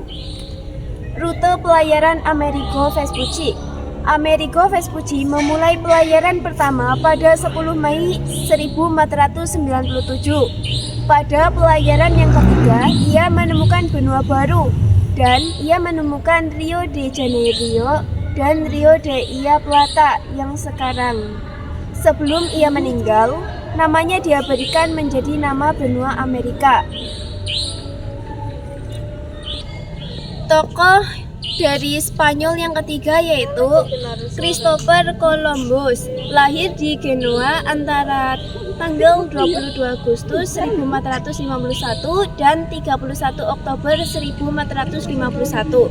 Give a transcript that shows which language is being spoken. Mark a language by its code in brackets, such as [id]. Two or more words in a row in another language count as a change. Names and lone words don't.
[id] Rute pelayaran Amerigo Vespucci. Amerigo Vespucci memulai pelayaran pertama pada 10 Mei 1497. Pada pelayaran yang ketiga, ia menemukan benua baru dan ia menemukan Rio de Janeiro dan Rio de la Plata yang sekarang. Sebelum ia meninggal, namanya dia berikan menjadi nama benua Amerika. Tokoh Dari Spanyol yang ketiga yaitu Christopher Columbus, lahir di Genoa antara tanggal 22 Agustus 1451 dan 31 Oktober 1451.